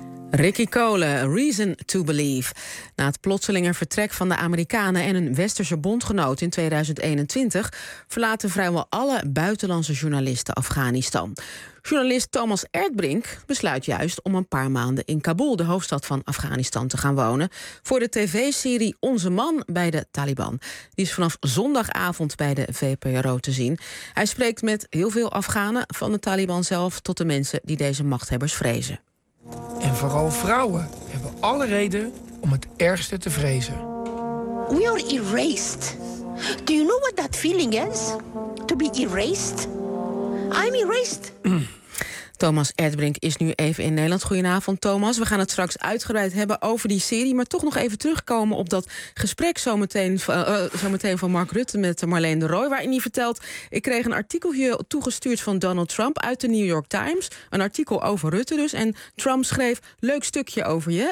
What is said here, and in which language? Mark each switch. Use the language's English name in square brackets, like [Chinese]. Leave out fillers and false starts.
[English] Ricky Cole, Reason to Believe. [Dutch] Na het plotselinge vertrek van de Amerikanen en een westerse bondgenoot in 2021 verlaten vrijwel alle buitenlandse journalisten Afghanistan. Journalist Thomas Erdbrink besluit juist om een paar maanden in Kabul, de hoofdstad van Afghanistan, te gaan wonen voor de tv-serie Onze Man bij de Taliban. Die is vanaf zondagavond bij de VPRO te zien. Hij spreekt met heel veel Afghanen, van de Taliban zelf tot de mensen die deze machthebbers vrezen. En vooral vrouwen hebben alle reden om het ergste te vrezen. [English] We are erased. Do you know what that feeling is? To be erased? I'm erased. [Dutch] Thomas Erdbrink is nu even in Nederland. Goedenavond, Thomas. We gaan het straks uitgebreid hebben over die serie, maar toch nog even terugkomen op dat gesprek zometeen van Mark Rutte met Marleen de Roy, waarin hij vertelt: ik kreeg een artikel hier toegestuurd van Donald Trump uit de New York Times. Een artikel over Rutte dus. En Trump schreef: leuk stukje over je.